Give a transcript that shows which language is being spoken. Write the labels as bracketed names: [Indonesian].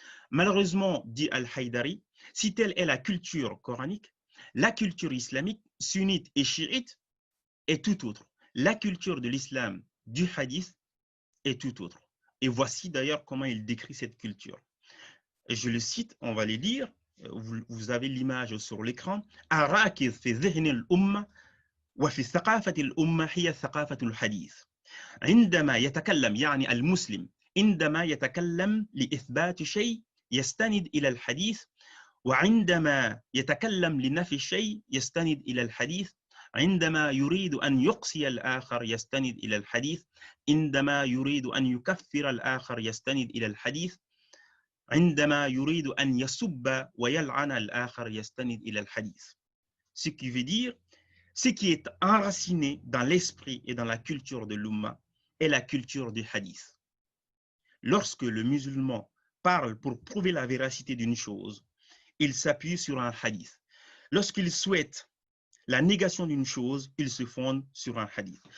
[French] Malheureusement, dit Al-Haïdari, si telle est la culture coranique, la culture islamique, sunnite et chiite, est tout autre. La culture de l'islam du hadith est tout autre. Et voici d'ailleurs comment il décrit cette culture. Et je le cite, on va les lire. Vous avez l'image sur l'écran. [Arabic] أراكز في ذهن الأمة وفي ثقافة الأمة هي ثقافة الحديث. عندما يتكلم يعني المسلم عندما يتكلم لإثبات شيء يستند إلى الحديث، وعندما يتكلم لنفي الشيء يستند إلى الحديث، عندما يريد أن يقصي الآخر يستند إلى الحديث، عندما يريد أن يكفر الآخر يستند إلى الحديث، عندما يريد أن يسب ويلعن الآخر يستند إلى الحديث. [French] Ce qui veut dire, ce qui est enraciné dans l'esprit et dans la culture de l'Umma est la culture du hadith. Lorsque le musulman parle pour prouver la véracité d'une chose, il s'appuie sur un hadith. Lorsqu'il souhaite la négation d'une chose, il se fonde sur un hadith.